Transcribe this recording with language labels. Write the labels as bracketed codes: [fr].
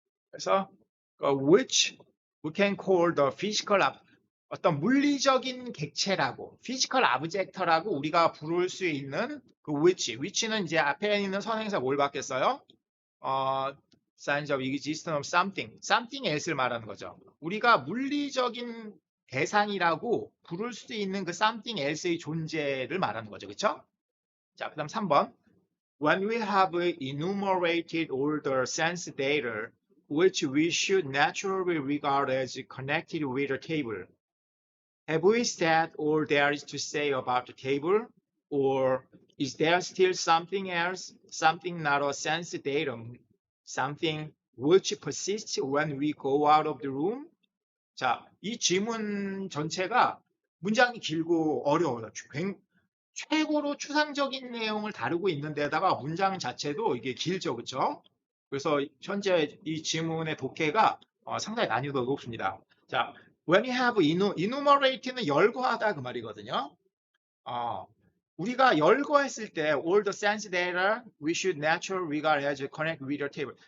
[ko] 그래서 [en] which we can call the physical [ko] 어떤 물리적인 객체라고, physical object라고 우리가 부를 수 있는 그 which는 이제 앞에 있는 선행사 뭘 받겠어요? signs of existence of something else를 말하는 거죠. 우리가 물리적인 대상이라고 부를 수 있는 그 something else의 존재를 말하는 거죠. 그렇죠? 자, 그다음 3번. [en] When we have enumerated all the sense data which we should naturally regard as connected with a table, have we said all there is to say about the table? Or is there still something else, something not a sense datum, something which persists when we go out of the room? [ko] 자, 이 질문 전체가 문장이 길고 어려워요. 최고로 추상적인 내용을 다루고 있는데다가 문장 자체도 이게 길죠, 그렇죠? 그래서 현재 이 질문의 독해가 상당히 난이도가 높습니다. 자, when you have enumerate는 열거하다 그 말이거든요. 우리가 열거했을 때 [en] all the sense data we should naturally regard as connect with the table.